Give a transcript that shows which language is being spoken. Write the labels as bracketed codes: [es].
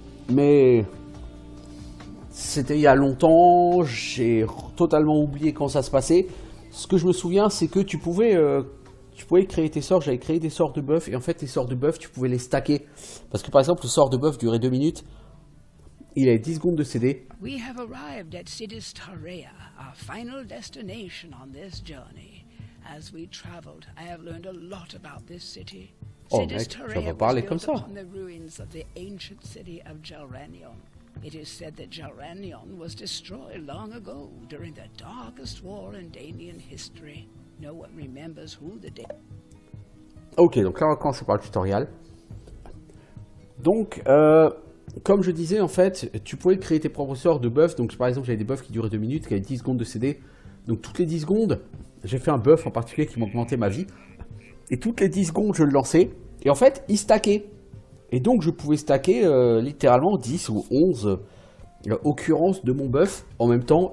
[fr] Mais c'était il y a longtemps, j'ai totalement oublié quand ça se passait. Ce que je me souviens, c'est que tu pouvais créer tes sorts. J'avais créé des sorts de buff et en fait, les sorts de buff, tu pouvais les stacker. Parce que par exemple, le sort de buff durait 2 minutes. Il avait 10 secondes de CD. [en] We have arrived at Sidis Tarea, our final destination on this journey. As we traveled, I have learned a lot about this city. [fr] Oh mec, tu vas pas parler comme ça. [en] On the ruins of the ancient city of Jalranion. It is said that Jalranion was destroyed long ago during the darkest war in Danian history. No one remembers who the [fr] Ok, donc là on va commencer par le tutoriel. Donc, comme je disais, en fait, tu pouvais créer tes propres sorts de buffs. Donc, par exemple, j'avais des buffs qui duraient 2 minutes, qui avaient 10 secondes de CD. Donc, toutes les 10 secondes, j'ai fait un buff en particulier qui m'augmentait ma vie. Et toutes les 10 secondes, je le lançais. Et en fait, il stackait. Et donc, je pouvais stacker littéralement 10 ou 11 occurrences de mon buff en même temps.